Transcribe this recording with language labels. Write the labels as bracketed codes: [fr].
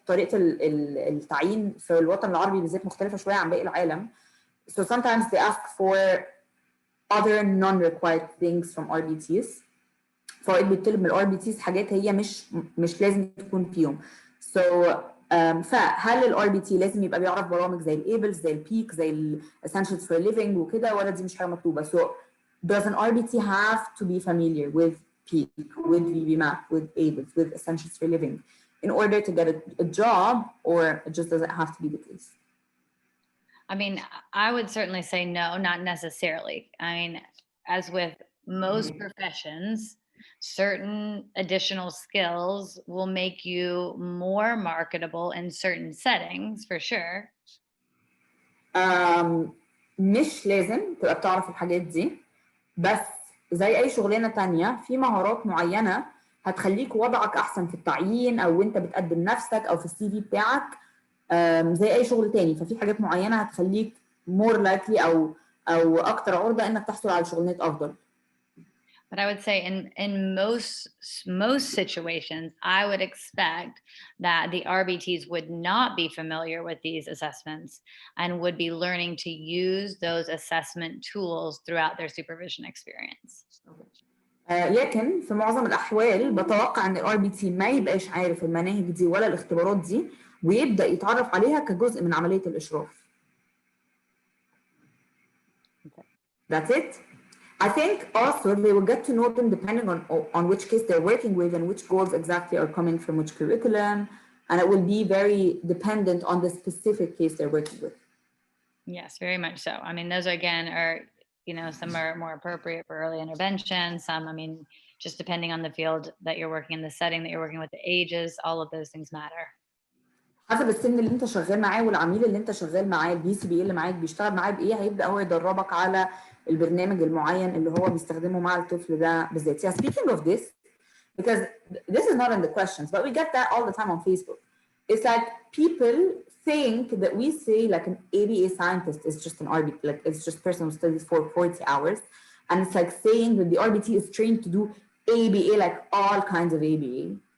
[ar] طريقة التعيين في الوطن العربي بالذات مختلفة شوية عن باقي العالم. [en] So sometimes they ask for other non-required things from RBTs. [ar] فوقت بيطلب من ال RBTs حاجات هي مش لازم تكون فيهم. [en] So [ar] فهل ال RBT لازم يبقى بيعرف برامج زي الABLES زي البيك زي ال Essentials for Living وكده ولا دي مش حاجة مطلوبة؟ [en] So does an RBT have to be familiar with PEAK, with VBMAP, with ABLES, with Essentials for Living in order to get a job, or it just doesn't have to be the case? I mean, I would certainly say no, not necessarily. I mean, as with most professions, certain additional skills will make you more marketable in certain settings, for sure. [ar] مش لازم تبقى بتعرف الحاجات دي، بس زي اي شغلانه تانية في مهارات معينه هتخليك وضعك احسن في التعيين او وانت بتقدم نفسك او في السي في بتاعك زي اي شغل تاني. ففي حاجات معينه هتخليك [en] more likely [ar] او اكتر عرضه انك تحصل على شغلانات افضل. [en] But I would say in most situations, I would expect that the RBTs would not be familiar with these assessments and would be learning to use those assessment tools throughout their supervision experience. [ar] لكن في معظم الأحوال بتوقع إن ال RBT ما يبقاش عارف المناهج دي ولا الاختبارات دي ويبدأ يتعرف عليها كجزء من عملية الإشراف. [en] That's it. I think also they will get to know them depending on which case they're working with and which goals exactly are coming from which curriculum, and it will be very dependent on the specific case they're working with. Yes, very much so. I mean, those again are, some are more appropriate for early intervention. Some, I mean, just depending on the field that you're working in, the setting that you're working with, the ages, all of those things matter. [ar] حسب السن اللي انت شغال معاه والعميل اللي انت شغال معاه البي سي بي اللي معاك بيشتغل معاه بايه هيبدا هو يدربك على البرنامج المعين اللي هو بيستخدمه مع الطفل ده بالذات. [en] Yeah, speaking of this, because this is not in the questions, but we get that all the time on Facebook. It's like people think that we say like an ABA scientist is just an RBT, like it's just personal studies for 40 hours. And it's like saying that the RBT is trained to do ABA, like all kinds of ABA.